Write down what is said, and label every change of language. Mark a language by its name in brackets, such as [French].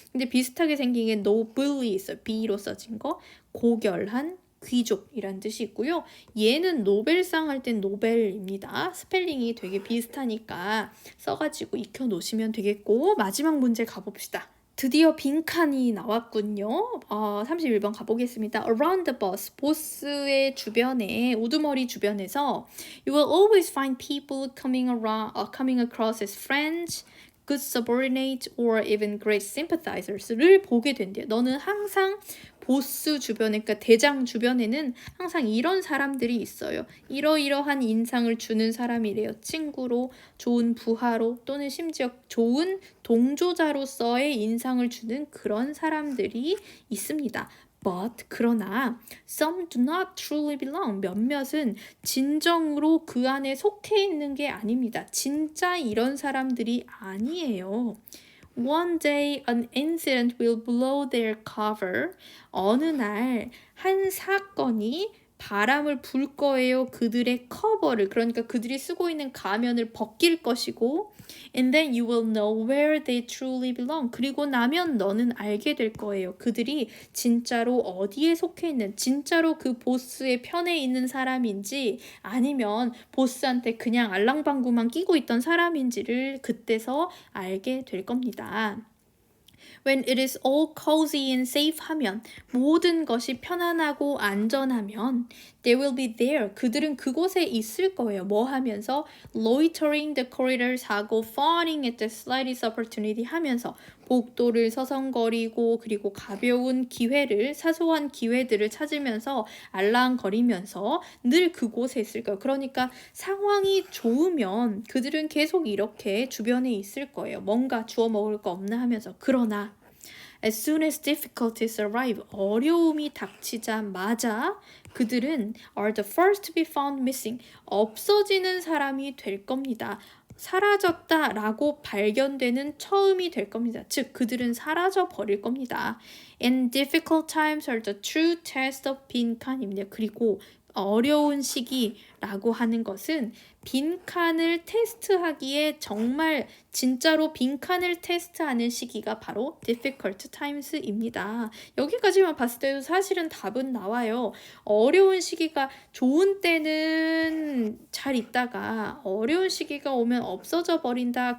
[Korean] 근데 비슷하게 생긴 게 noble이 있어요. B로 써진 거. 고결한, 귀족이란 뜻이 있고요. 얘는 노벨상 할 땐 노벨입니다. 스펠링이 되게 비슷하니까 써가지고 익혀놓으시면 되겠고 마지막 문제 가봅시다. 드디어 빈칸이 나왔군요. 31번 가보겠습니다. [English] Around the bus, [Korean] 보스의 주변에, 우두머리 주변에서 [English] You will always find people coming across as friends, good subordinates, or even great sympathizers [Korean] 를 보게 된대요. 너는 항상 보스 주변에, 그러니까 대장 주변에는 항상 이런 사람들이 있어요. 이러이러한 인상을 주는 사람이래요. 친구로, 좋은 부하로, 또는 심지어 좋은 동조자로서의 인상을 주는 그런 사람들이 있습니다. [English] But [Korean] 그러나 [English] some do not truly belong. [Korean] 몇몇은 진정으로 그 안에 속해 있는 게 아닙니다. 진짜 이런 사람들이 아니에요. [English] One day an incident will blow their cover. [Korean] 어느 날 한 사건이 바람을 불 거예요. 그들의 커버를, 그러니까 그들이 쓰고 있는 가면을 벗길 것이고, [English] and then you will know where they truly belong. [Korean] 그리고 나면 너는 알게 될 거예요. 그들이 진짜로 어디에 속해 있는, 진짜로 그 보스의 편에 있는 사람인지 아니면 보스한테 그냥 알랑방구만 끼고 있던 사람인지를 그때서 알게 될 겁니다. [English] When it is all cozy and safe 하면, [Korean] 모든 것이 편안하고 안전하면, [English] they will be there. [Korean] 그들은 그곳에 있을 거예요. 뭐 하면서? [English] Loitering the corridors [Korean] 하고 [English] fawning at the slightest opportunity [Korean] 하면서 복도를 서성거리고, 그리고 가벼운 기회를, 사소한 기회들을 찾으면서 알랑거리면서 늘 그곳에 있을 거예요. 그러니까 상황이 좋으면 그들은 계속 이렇게 주변에 있을 거예요. 뭔가 주워 먹을 거 없나 하면서. [English] 그러나 as soon as difficulties arrive, [Korean] 어려움이 닥치자마자 그들은 [English] are the first to be found missing, [Korean] 없어지는 사람이 될 겁니다. 사라졌다라고 발견되는 처음이 될 겁니다. 즉, 그들은 사라져 버릴 겁니다. [English] And difficult times are the true test of [Korean] 빈칸입니다. 그리고 어려운 시기라고 하는 것은 빈칸을 테스트하기에 정말 진짜로 빈칸을 테스트하는 시기가 바로 [English] difficult times [Korean] 입니다. 여기까지만 봤을 때도 사실은 답은 나와요. 어려운 시기가, 좋은 때는 잘 있다가 어려운 시기가 오면 없어져 버린다.